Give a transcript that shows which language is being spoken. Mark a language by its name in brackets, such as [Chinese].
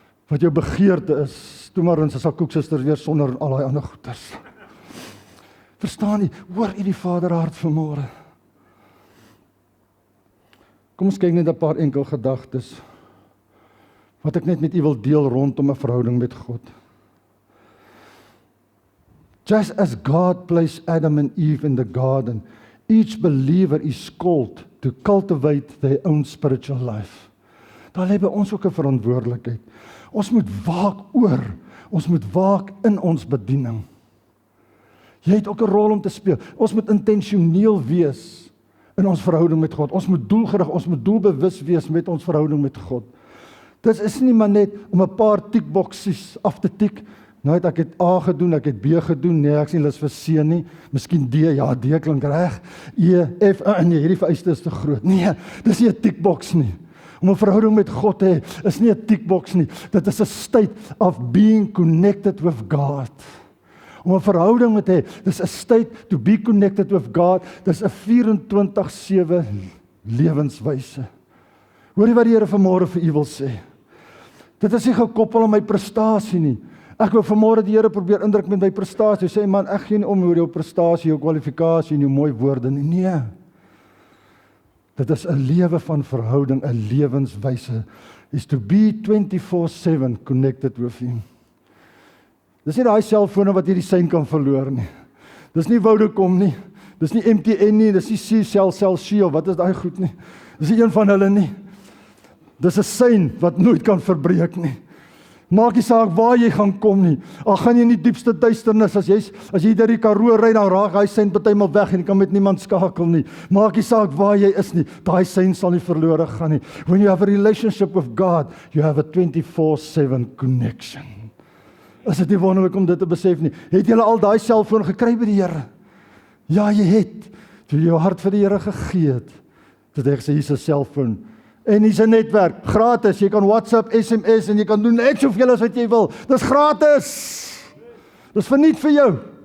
[Afrikaans] Wat jou begeerte is, toe maar ons as koeksusters weer sonder al daai ander goeders. Verstaan jy? Hoor jy die Vaderhart vanmôre? Kom ons kyk net 'n paar enkel gedagtes wat ek net met u wil deel rondom 'n verhouding met God. [English] Just as God placed Adam and Eve in the garden, each believer is called to cultivate their own spiritual life. [Afrikaans] Daar lê by ons ook 'n verantwoordelikheid. Ons moet waak oor, ons moet waak in ons bediening. Jy het ook 'n rol om te speel. Ons moet intentioneel wees in ons verhouding met God. Ons moet doelgerig, ons moet doelbewus wees met ons verhouding met God. Dit is nie maar net om 'n paar tikboksies af te tik. Nou ek het A gedoen, ek het B gedoen, nee, ek is nie lus vir C nie. Miskien D, ja, D klink reg. E, F, nee, hierdie vereiste is te groot. Nee, dis nie 'n tikboks nie. Om 'n verhouding met God te hê, is nie 'n tikboks nie. Dit is 'n [English] state of being connected with God. [Afrikaans] Om 'n verhouding met hê, dis 'n [English] state to be connected with God. [Afrikaans] Dis 'n 24/7 lewenswyse. Hoor jy wat die Here vanmôre vir u wil sê? Dit is nie gekoppel aan my prestasie nie. Ek wil vanmôre die Here probeer indruk met my prestasie. Sê man, ek gee nie om oor jou prestasie, jou kwalifikasie en jou mooi woorde nie. Nee. Dit is 'n lewe van verhouding, 'n lewenswyse. [English] Is to be 24/7 connected with him. [Afrikaans] Dis nie daai selfone wat jy die sein kan verloor nie. Dis nie Vodacom nie. Dis nie MTN nie, dis nie Cell, wat is daai goed nie. Dis nie een van hulle nie. Dis 'n sein wat nooit kan verbreek nie. Maak nie saak waar jy gaan kom nie. Al gaan jy in die diepste duisternis, as jy deur die Karoo ry, dan raak hy sein partymal weg en jy kan met niemand skakel nie. Maak nie saak waar jy is nie. Daai sein sal nie verlore gaan nie. [English] When you have a relationship with God, you have a 24/7 connection. [Afrikaans] Is dit nie wonderlik om dit te besef nie? Het jy al daai selfoon gekry by die Here? Ja, jy het. Toe jy jou hart vir die Here gegee het. Dit het gesê hier's 'n selfoon. En hier's 'n netwerk, gratis. Jy kan WhatsApp, SMS en jy kan doen net soveel as wat jy wil. Dis gratis. Dis verniet vir jou.